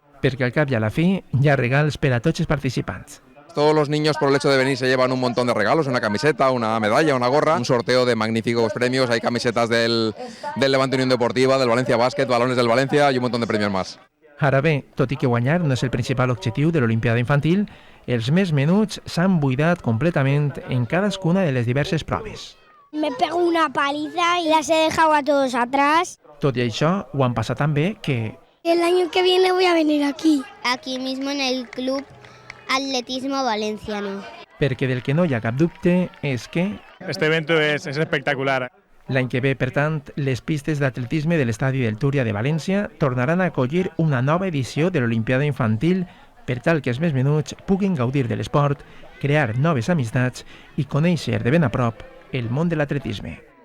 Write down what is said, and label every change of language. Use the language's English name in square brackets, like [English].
[Catalan] Perquè al cap i a la fi hi ha regals per a tots els participants. [Spanish] Todos los niños por el hecho de venir se llevan un montón de regalos, una camiseta, una medalla, una gorra, un sorteo de magníficos premios, hay camisetas del Levante Unión Deportiva, del Valencia Básquet, balones del Valencia y un montón de premios más. [Catalan] Ara bé, tot i que guanyar no és el principal objectiu de l'Olimpiada Infantil, els més menuts s'han buidat completament en cadascuna de les diverses proves. [Spanish] Me pego una paliza y las he dejado a todos atrás. [Catalan] Tot i això, ho han passat tan bé que [Spanish] El año que viene voy a venir aquí. Aquí mismo en el Club Atletismo Valenciano. [Catalan] perquè del que no hi ha cap dubte és que [Spanish] Este evento es espectacular. [Catalan] l'any que ve, per tant, les pistes d'atletisme de l'Estadi del Túria de València tornaran a acollir una nova edició de l'Olimpiada Infantil per tal que els més menuts puguin gaudir de l'esport, crear noves amistats i conèixer de ben a prop el món de l'atletisme.